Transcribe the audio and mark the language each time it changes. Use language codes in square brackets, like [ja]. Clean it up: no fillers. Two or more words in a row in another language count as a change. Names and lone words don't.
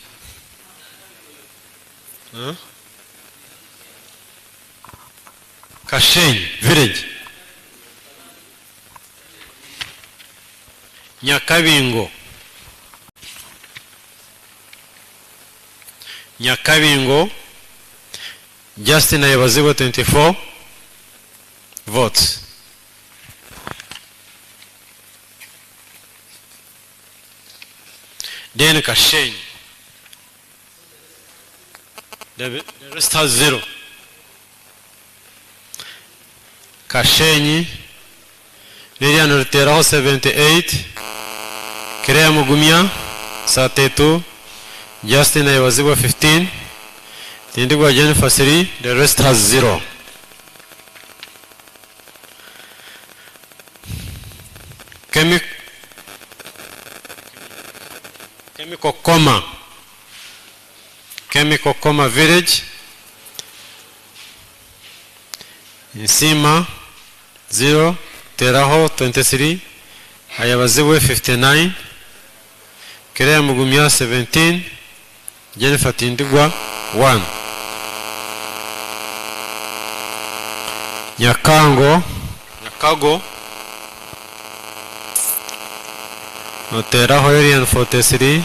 [en] Kashenyi village, Nyakabingo Justin Ayabaziwa 24 votes. Then Kashenyi. The rest has 0. Kashenyi. Lilian Ruteraho 78. Kirea Mugumya 32. Justin Aiwaziwa 15. Tindigwa Jennifer 3. The rest has 0. Chemical Coma Village. Nsima 0. Teraho 23. Ayabaziwe 59. Kirea Mugumya 17. Jennifer Tindigwa 1. Nyakago Teraho Arian 43.